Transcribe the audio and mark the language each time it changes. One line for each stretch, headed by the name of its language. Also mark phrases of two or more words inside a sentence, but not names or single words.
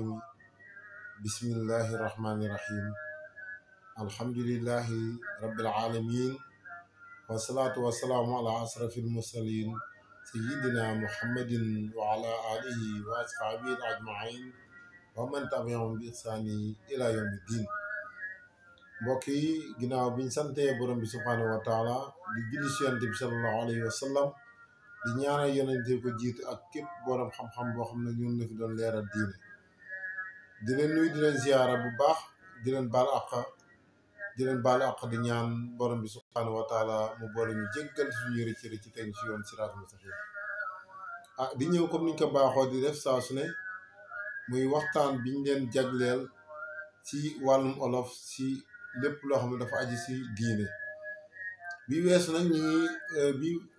Arabic: بسم الله الرحمن الرحيم. الحمد لله رب العالمين، والصلاة والسلام على أشرف المرسلين سيدنا محمد وعلى آله وأصحابه أجمعين ومن تبعهم بإحسان إلى يوم الدين.
Wolof: mbokk yi ginnaaw biñ santee borom bi
Arabic: سبحانه وتعالى
Wolof: di julli ci yonent bi
Arabic: صلى الله عليه وسلم
Wolof: di ñaanal yonente ko jiitu ak képp borom xam-xam boo xam ne ñun la fi doon leeral diine di leen nuyu di leen ziyaara bu baax di leen baal àq di ñaan borom bi
Arabic: سبحانه وتعالى
Wolof: mu boole ñu jéggal suñu rëcc ci teg ci yoon
Arabic: الصراط المستقيم
Wolof: di ñëw comme niñ ko baaxoo di def saa su ne muy waxtaan biñ leen jagleel ci wàllum olof ci lépp loo xam ne dafa aji ci diine bi weesu nag ñu ngi